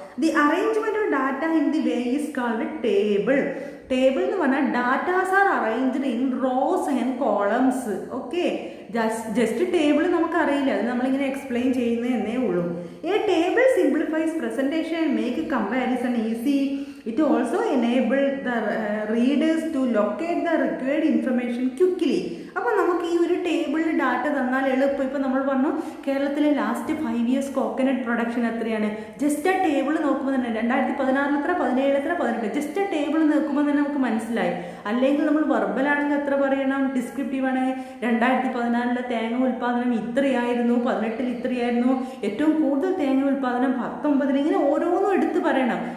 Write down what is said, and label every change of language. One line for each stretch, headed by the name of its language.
English: The arrangement of data in the way is called table. Table
Malayalam: എന്ന് പറഞ്ഞാൽ
English: Datas are arranged in rows and columns.
Malayalam: Okay, just table നമുക്കറിയില്ല, അത് നമ്മളിങ്ങനെ explain ചെയ്യുന്നതേ ഉള്ളൂ.
English: A table simplifies presentation and make comparison easy. It also enables the readers to locate the required information quickly.
Malayalam: അപ്പോൾ നമുക്ക് ഈ ഒരു ടേബിളിൽ ഡാറ്റ തന്നാൽ എളുപ്പം. ഇപ്പോൾ നമ്മൾ പറഞ്ഞു കേരളത്തിലെ
English: last 5 years
Malayalam: കോക്കനട്ട് പ്രൊഡക്ഷൻ എത്രയാണ്, ജസ്റ്റ് ആ ടേബിൾ നോക്കുമ്പോൾ തന്നെ 2016 എത്ര, 17 എത്ര, 18, ജസ്റ്റ് ആ ടേബിൾ നോക്കുമ്പോൾ തന്നെ നമുക്ക് മനസ്സിലായി. അല്ലെങ്കിൽ നമ്മൾ വെർബലാണെങ്കിൽ എത്ര പറയണം, ഡിസ്ക്രിപ്റ്റീവ് ആണെങ്കിൽ 2014 തേങ്ങ ഉൽപ്പാദനം ഇത്രയായിരുന്നു, 18 ഇത്രയായിരുന്നു, ഏറ്റവും കൂടുതൽ തേങ്ങ ഉൽപ്പാദനം 19, ഇങ്ങനെ ഓരോന്നും എടുത്ത് പറയണം.